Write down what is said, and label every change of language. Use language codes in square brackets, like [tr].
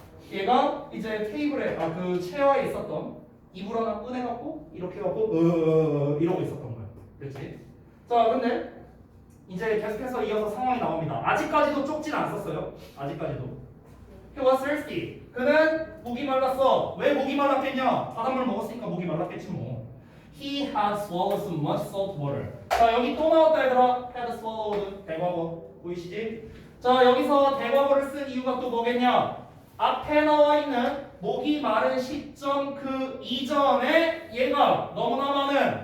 [ko] 얘가 이제 테이블에 그 체어에 있었던 이불 하나 꺼내갖고 이렇게 해갖고 이러고 있었던 거야. 그렇지? 자 근데 이제 계속해서 이어서 상황이 나옵니다. 아직까지도 쪽지는 안 썼어요. 아직까지도. [en] He was thirsty. [ko] 그는 목이 말랐어. 왜 목이 말랐겠냐? 바닷물 먹었으니까 목이 말랐겠지 뭐. [en] He had swallowed some much salt water. [ko] 자 여기 또 나왔다 얘들아. [en] had swallowed [ko] 대과거 보이시지? 자 여기서 대과거를 쓴 이유가 또 뭐겠냐? 앞에 나와 있는 목이 마른 시점 그 이전에 얘가 너무나 많은